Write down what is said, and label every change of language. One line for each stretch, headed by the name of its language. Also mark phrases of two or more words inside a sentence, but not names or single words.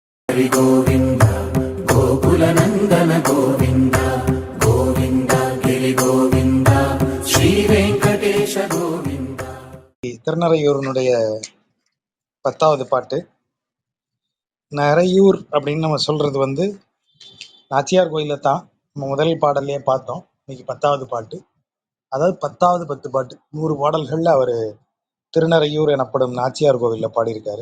Sanskrit: हरि गोविंद गोकुल नंदन गोविंद गोविंद गिरि गोविंद श्री वेंकटेश गोविंद.
Tamil: திருநறையூரனுடைய 10வது பாட்டு. நரையூர் அப்படின்னு நம்ம சொல்றது நாச்சியார் கோயில தான் நம்ம முதல் பாடல்லையே பார்த்தோம். இன்னைக்கு 10வது பாட்டு, அதாவது 10வது 10 பாட்டு, 100 பாடல்கள்ல அவர் திருநறையூர் எனப்படும் நாச்சியார் கோவில்ல பாடியிருக்காரு.